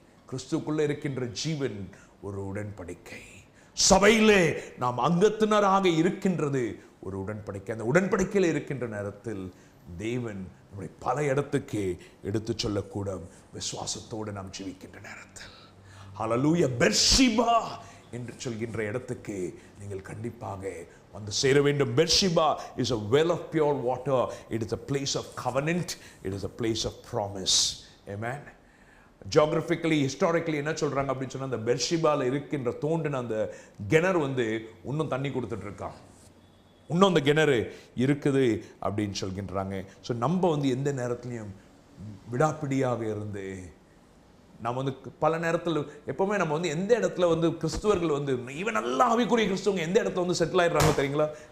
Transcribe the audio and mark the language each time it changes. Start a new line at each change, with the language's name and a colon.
Tamil: கிறிஸ்துக்குள்ளே இருக்கின்ற ஜீவன் ஒரு உடன்படிக்கை. சபையிலே நாம் அங்கத்தினராக இருக்கின்றது ஒரு உடன்படிக்கை. அந்த உடன்படிக்கையில் இருக்கின்ற நேரத்தில் தேவன் நம்மை பல இடத்துக்கு எடுத்து சொல்லக்கூட விசுவாசத்தோடு நாம் ஜீவிக்கின்ற நேரத்தில், ஹல்லேலூயா, பெர்ஷிபா என்று சொல்கின்ற இடத்துக்கு நீங்கள் கண்டிப்பாக வந்து சேர வேண்டும்.
English: Beersheba is a well of pure water. It is a place of covenant. It is a place of promise. Amen. Geographically, historically
Tamil: என்ன சொல்றாங்க அப்படின்னு சொன்னா, அந்த பெர்ஷிபால இருக்கின்ற தோண்டின அந்த கிணறு வந்து இன்னும் தண்ணி கொடுத்துட்டு இருக்கான், இன்னும் அந்த கிணறு இருக்குது அப்படின்னு சொல்கின்றாங்க. ஸோ நம்ம வந்து எந்த நேரத்துலையும் விடாப்பிடியாக இருந்து, நம்ம வந்து பல நேரத்தில் எப்பவுமே நம்ம வந்து எந்த இடத்துல வந்து கிறிஸ்துவர்கள் வந்து இவன் நல்லா ஆவிக்குரிய கிறிஸ்துவங்க எந்த இடத்துல வந்து செட்டில் ஆயிடுறாங்க தெரியுங்களா?